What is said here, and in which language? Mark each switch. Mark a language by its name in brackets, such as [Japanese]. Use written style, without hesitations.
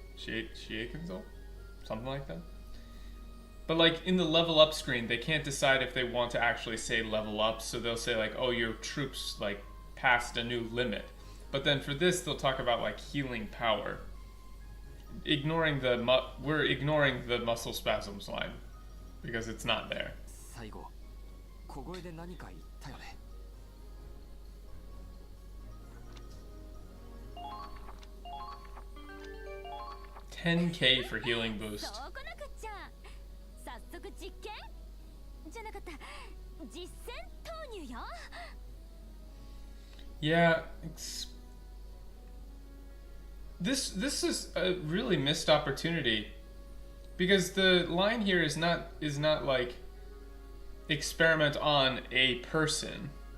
[English] Shie Kenso? Something like that. But like in the level up screen, they can't decide if they want to actually say level up, so they'll say like, oh, your troops like passed a new limit. But then for this, they'll talk about like healing power. We're ignoring the muscle spasms line because it's not there. [Japanese] 最後小声で何か言ったよね。 [English] 10k for healing boost. [Japanese] そうこなくっちゃ。早速実験じゃなかった。実践投入よ。 [English] Yeah, this is a really missed opportunity because the line here is not like experiment on a person.